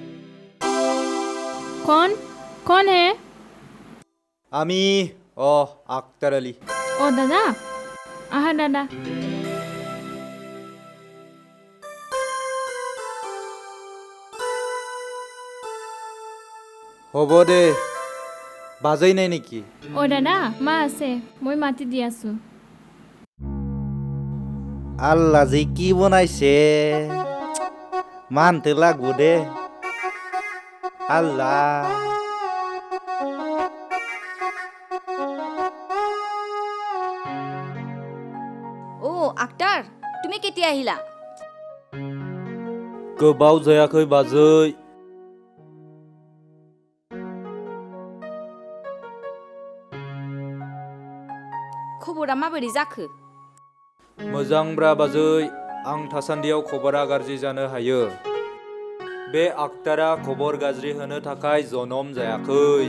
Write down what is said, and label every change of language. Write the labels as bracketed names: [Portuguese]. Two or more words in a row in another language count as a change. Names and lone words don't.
[Hindi] कौन है? [Assamese] আমি আক্তার আলী [Bodo] ओ दादा आहा दादा [Assamese] হ'ব দে বাজৈ নাই নেকি ओ दादा मा আছে মই মাতি দি আছো আল্লাহ যে কি বনাইছে মানতে লাগবো দে আল্লাহ ও আক্তার তুমি কেতিয়া আহিলা [Bodo] गोबाव जायाखै बाजै खबरा माबोरै जाखो मोजांब्रा बाजै आं थासान्दियाव खबरा गाज्रि जानो हायो बे आक्तारा खबर गाज्रि होनो थाखाय जनम जायाखै